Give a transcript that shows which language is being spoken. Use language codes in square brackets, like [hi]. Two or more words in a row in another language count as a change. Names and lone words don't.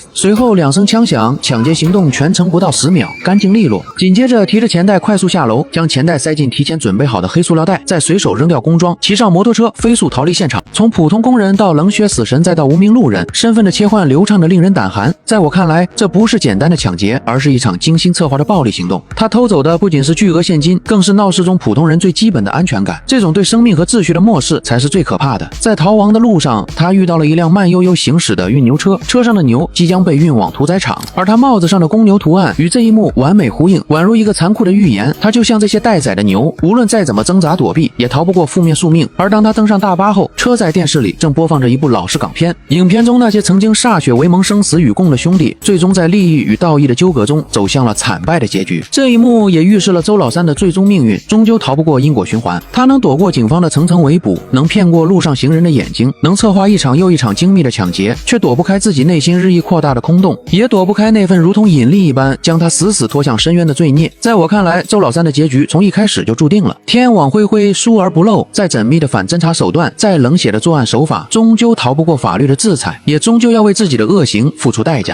[zh] 隨後2聲槍響，搶劫行動全程不到10秒，乾淨利落。緊接着提着錢袋快速下樓，將錢袋塞進提前準備好的黑塑料袋，再隨手扔掉工裝，騎上摩托車飛速逃離現場。從普通工人到冷血死神，再到無名路人，身份的切換流暢的令人膽寒。在我看來，這不是簡單的搶劫，而是一場精心策劃的暴力行動。他偷走的不僅是巨額現金，更是鬧市中普通人最基本的安全感。這種對生命和秩序的漠視才是最可怕的。在逃亡的路上，他遇到了一輛慢悠悠行駛的運牛車，車上的牛即將被運往屠宰場，而他帽子上的公牛圖案與這一幕完美呼應，宛如一個殘酷的預言。他就像這些待宰的牛，無論再怎麼掙扎躲避，也逃不過覆滅宿命。而當他登上大巴後，車載電視裡正播放着一部老式港片。影片中那些曾經歃血為盟、生死與共的兄弟，最終在利益與道義的糾葛中走向了慘敗的結局。這一幕也預示了周老三的最終命運，終究逃不過因果循環。他能躲過警方的層層圍捕，能騙過路上行人的眼睛，能策劃一場又一場精密的搶劫，卻躲不開自己內心日益擴大的空洞，也躲不開那份如同引力一般將他死死拖向深淵的罪孽。在我看來，周老三的結局從一開始就注定了。天網恢恢，疏而不漏，再縝密的反偵查手段，再冷血的作案手法，終究逃不過法律的制裁，也終究要為自己的惡行付出代價。